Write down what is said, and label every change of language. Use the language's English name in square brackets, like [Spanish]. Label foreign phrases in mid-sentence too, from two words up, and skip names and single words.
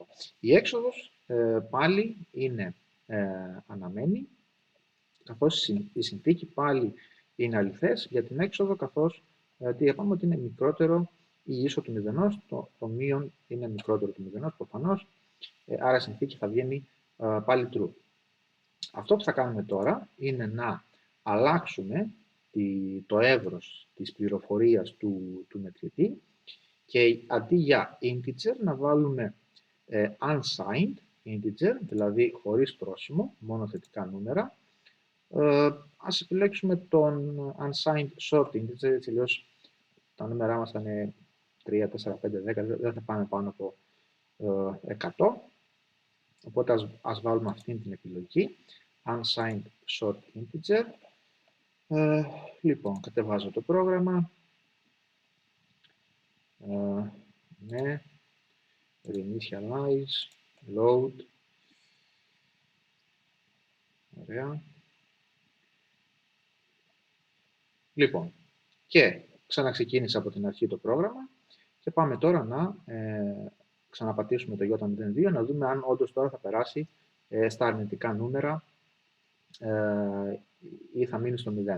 [Greek] Η έξοδος πάλι είναι αναμένη, καθώς η συνθήκη πάλι είναι αληθές για την έξοδο, καθώς τι είπαμε ότι είναι μικρότερο ή ίσο του μηδενός, το μείον είναι μικρότερο του μηδενός προφανώς, άρα η συνθήκη θα βγαίνει πάλι true. Αυτό που θα κάνουμε τώρα είναι να αλλάξουμε το εύρος της πληροφορίας του μετρητή και αντί για integer να βάλουμε [English] unsigned integer, [Greek] δηλαδή χωρίς πρόσημο, μόνο θετικά νούμερα. Ας επιλέξουμε τον [English] unsigned short integer, [Greek] έτσι αλλιώς τα νούμερά μας θα είναι 3, 4, 5, 10, δεν θα πάμε πάνω από 100. Οπότε ας βάλουμε αυτήν την επιλογή, [English] unsigned short integer. [Greek] Λοιπόν, κατεβάζω το πρόγραμμα. [English] Ναι, reinitialize, load. [Greek] Ωραία. Λοιπόν, και ξαναξεκίνησα από την αρχή το πρόγραμμα και πάμε τώρα να ξαναπατήσουμε το J02, να δούμε αν όντως τώρα θα περάσει στα αρνητικά νούμερα ή θα μείνει στο 0.